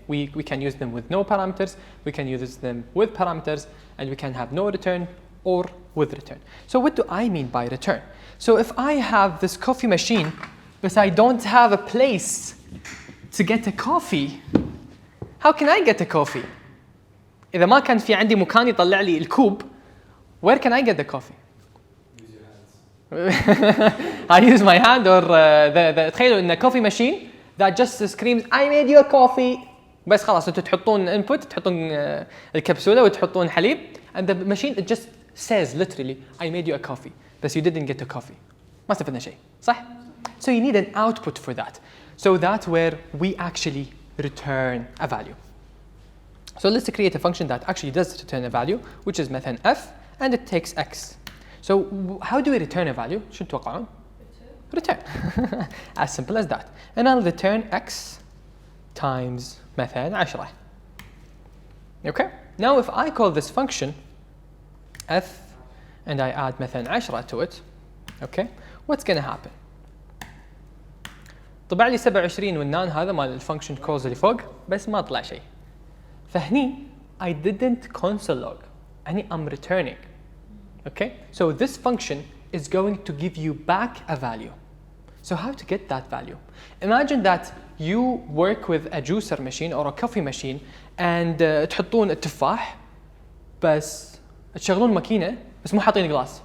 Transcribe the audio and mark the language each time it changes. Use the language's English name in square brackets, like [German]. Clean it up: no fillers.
[English] We can use them with no parameters, we can use them with parameters, and we can have no return or with return. So what do I mean by return? So if I have this coffee machine but I don't have a place to get a coffee, how can I get a coffee? [Arabic] اذا ما كان في عندي مكان يطلع لي الكوب [English] where can I get the coffee Use your hands. I use my hand or the [Arabic] تخيلوا ان [English] coffee machine that just screams I made you a coffee [Arabic] بس خلاص انتوا تحطون input تحطون الكبسولة وتحطون حليب [English] and the machine it just says literally I made you a coffee [Arabic] بس [English] you didn't get a coffee [Arabic] ما استفدنا شيء صح؟ [English] So you need an output for that. So that's where we actually return a value. So let's create a function that actually does return a value which is [Arabic] مثلا [English] f and it takes x. So how do we return a value? [Arabic] شو تتوقعون؟ Return. [English] As simple as that. And I'll return x times [Arabic] مثلا [English] 10. Okay? Now if I call this function f and I add [Arabic] مثلا [English] 10 to it, okay? What's going to happen? [Arabic] طبع لي 27 والنان هذا مال الفانكشن كولز اللي فوق بس ما طلع شيء. فهني [English] I didn't console log. [Arabic] هني [English] I'm returning. Okay? So this function is going to give you back a value. So how to get that value? Imagine that you work with a juicer machine or a coffee machine and [Arabic] تحطون التفاح بس تشغلون ماكينة بس مو حاطين جلاس.